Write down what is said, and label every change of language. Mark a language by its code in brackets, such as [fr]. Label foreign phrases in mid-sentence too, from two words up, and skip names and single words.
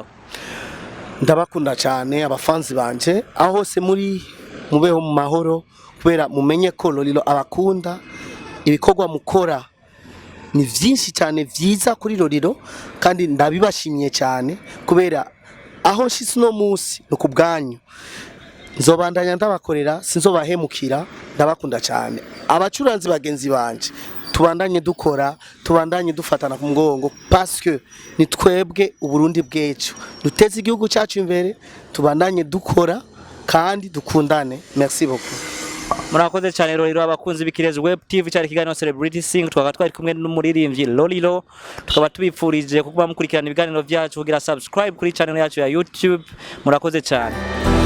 [rn] Ndabakunda cyane abafanzi banje aho se muri mubeho mu mahoro, kubera mumenye ko Lolilo abakunda, ibikorwa mukora ni vyinshi cyane vyiza kuri Lolilo, kandi ndabibashimiye cyane kubera aho nshitse no musi no kubwanyu nzobandanya ndabakorera, sinzobahemukira. Ndabakunda cyane abacuranzi bagenzi banje, tubandanye dukora, tubandanye dufatana ku mugongo, parce que ni twebwe uburundi bwecu, duteze igihugu cyacu imbere, tubandanye dukora kandi dukundane. [fr] Merci beaucoup. [rn] Murakoze cyane Lolilo. Abakunzi b'Ikirezi Web TV cyari kiganiro Celebrity Sing, twaba twari kumwe n'umuririmbyi Lolilo, tukaba tubipfurije kuba mukurikirana ibiganiro byacu, kugira subscribe kuri channel yacu ya YouTube. Murakoze cyane.